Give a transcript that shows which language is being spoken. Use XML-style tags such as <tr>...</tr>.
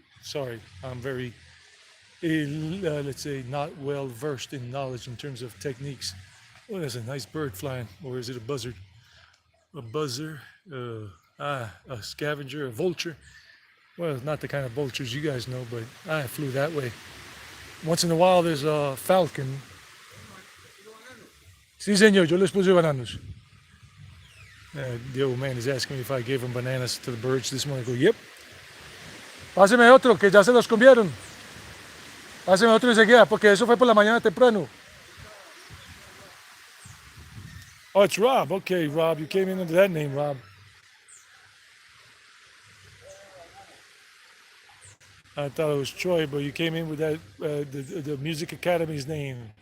<en>Sorry, I'm very, let's say, not well versed in knowledge in terms of techniques. Oh, there's a nice bird flying, or is it a buzzard? A buzzer, a scavenger, a vulture. Well, it's not the kind of vultures you guys know, but I flew that way. Once in a while, there's a falcon.</en> <es>Sí, señor, yo les puse bananos.</es> <en>The old man is asking me if I gave him bananas to the birds this morning. I go, yep.</en> <es>Páseme otro, que ya se los comieron. Páseme otro enseguida, porque eso fue por la mañana temprano.</es> <en>Oh, it's Rob. Okay, Rob, you came in under that name, Rob. I thought it was Troy, but you came in with that the Music Academy's name.</en>